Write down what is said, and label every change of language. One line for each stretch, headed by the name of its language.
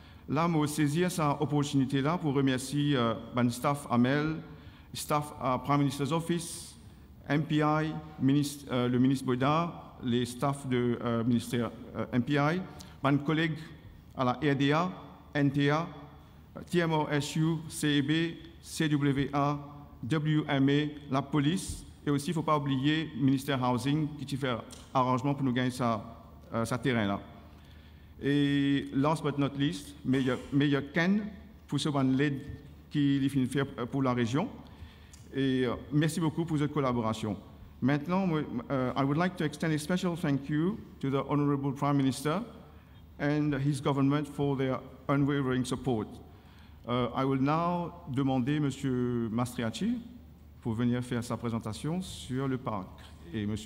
French: Là, je saisis cette opportunité-là pour remercier le staff AMEL, staff Prime Minister's Office, MPI, le ministre Boda, les staffs du ministère MPI, mes collègues à la RDA, NTA, TMOSU, CEB, CWA, WMA, la police, et aussi, il ne faut pas oublier le ministère Housing qui fait arrangement pour nous gagner ce terrain-là. Et
English: last but not least,
French: mais il y a Ken pour ce l'aide qu'il fait pour la région. Et merci beaucoup pour cette collaboration.
English: Maintenant, I would like to extend a special thank you to the Honorable Prime Minister and his government for their unwavering support. I will now
French: demander M. Mastriacci pour venir faire sa présentation sur le parc et M.